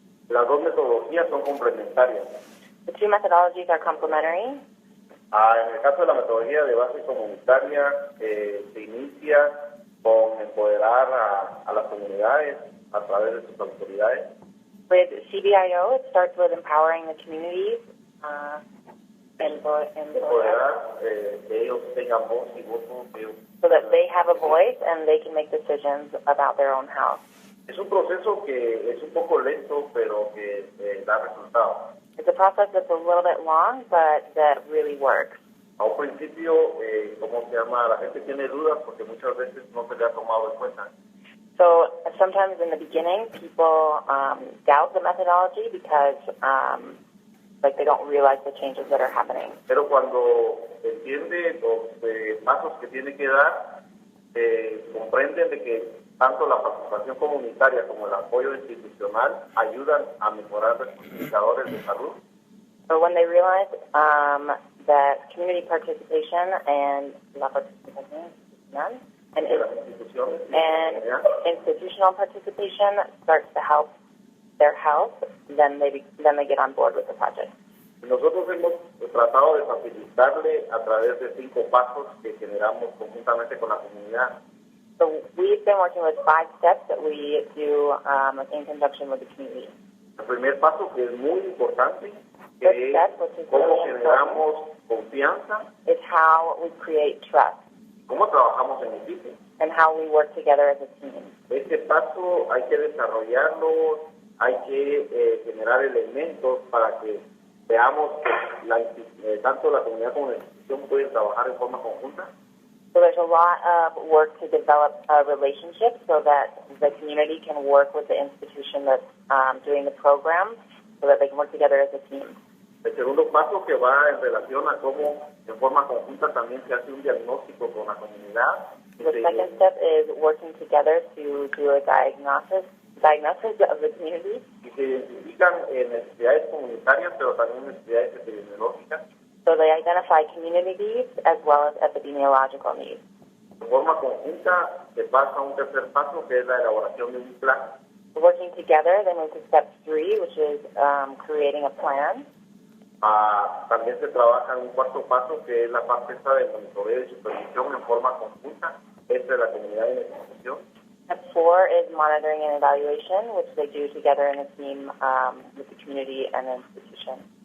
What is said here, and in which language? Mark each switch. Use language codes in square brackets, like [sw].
[es] Las dos metodologías son complementarias. [en] The two methodologies are complementary. [es] En el caso de la metodología de base comunitaria, se inicia con empoderar a las comunidades a través de sus autoridades. [en] With CBIO, it starts with empowering the communities so that they have a voice and they can make decisions about their own health. [es] Es un proceso que es un poco lento, pero que da resultados. [en] It's a process that's a little bit long, but that really works. [es] A un principio, la gente tiene dudas porque muchas veces no se le ha tomado en cuenta. [en] So sometimes in the beginning, people doubt the methodology because they don't realize the changes that are happening. [es] Pero cuando entiende los pasos que tiene que dar, comprenden de que tanto la participación comunitaria como el apoyo institucional ayudan a mejorar los indicadores de salud. [en] So when they realize that community participation and [es] la participación institucional [en] and institutional participation starts to help their health, then they get on board with the project. [es] Nosotros hemos tratado de facilitarle a través de 5 pasos que generamos conjuntamente con la comunidad. [en] So we've been working with 5 steps that we do in conjunction with the community. [es] El primer paso, que es muy importante, que es cómo generamos confianza. [en] Is how we create trust. [es] ¿Cómo trabajamos en equipo? [en] And how we work together as a team. [es] Este paso hay que desarrollarlo, hay que generar elementos para que veamos que tanto la comunidad como la institución pueden trabajar en forma conjunta. [en] So there's a lot of work to develop a relationship so that the community can work with the institution that's doing the program so that they can work together as a team. [es] El segundo paso que va en relación a cómo en forma conjunta también se hace un diagnóstico con la comunidad. [en] The second step is working together to do a diagnosis of the community. [es] Y se identifican necesidades comunitarias, pero también necesidades epidemiológicas. [en] So they identify community needs as well as epidemiological needs. [es] De forma conjunta se pasa a un tercer paso que es la elaboración de un plan. [en] Working together, they move to step 3, which is creating a plan. [es] También se trabaja en un cuarto paso que es la parte esta de monitoreo y supervisión en forma conjunta entre la comunidad y la institución. [en] Step 4 is monitoring and evaluation, which they do together in a team with the community and the institution.